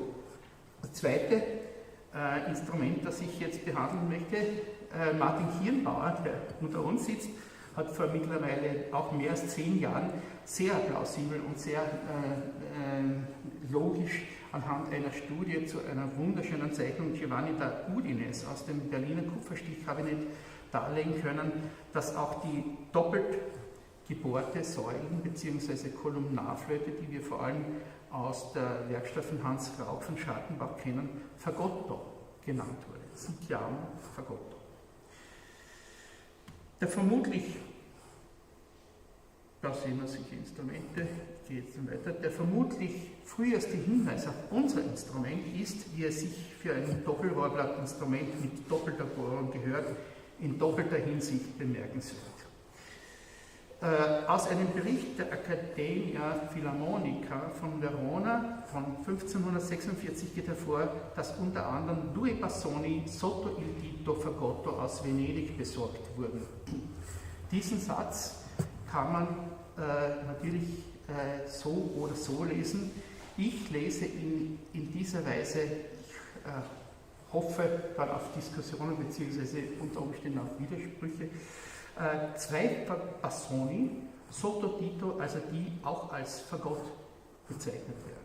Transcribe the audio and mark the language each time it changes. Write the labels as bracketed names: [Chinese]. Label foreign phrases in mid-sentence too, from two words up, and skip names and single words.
[German] Das zweite Instrument, das ich jetzt behandeln möchte, Martin Kirnbauer, der unter uns sitzt, hat vor mittlerweile auch mehr als 10 Jahren sehr plausibel und sehr logisch anhand einer Studie zu einer wunderschönen Zeichnung Giovanni da Udines aus dem Berliner Kupferstichkabinett darlegen können, dass auch die doppelt gebohrte Säulen bzw. Kolumnarflöte, die wir vor allem aus der Werkstatt von Hans Raub von Schartenbach kennen, Fagotto genannt wurde. [Italian] Si chiama Fagotto. [German] Der vermutlich, da sehen wir solche Instrumente, ich gehe jetzt weiter, der vermutlich früheste Hinweis auf unser Instrument ist, wie es sich für ein Doppelrohrblattinstrument mit doppelter Bohrung gehört, in doppelter Hinsicht bemerkenswert. Aus einem Bericht der Accademia Philharmonica von Verona von 1546 geht hervor, dass unter anderem 2 [Italian] Bassoni sotto il dito Fagotto [German] aus Venedig besorgt wurden. Diesen Satz kann man natürlich so oder so lesen. Ich lese ihn in dieser Weise, ich hoffe dann auf Diskussionen bzw. unter Umständen auf Widersprüche. 2 [Italian] Bassoni, sotto dito, [German] also die auch als Fagott bezeichnet werden.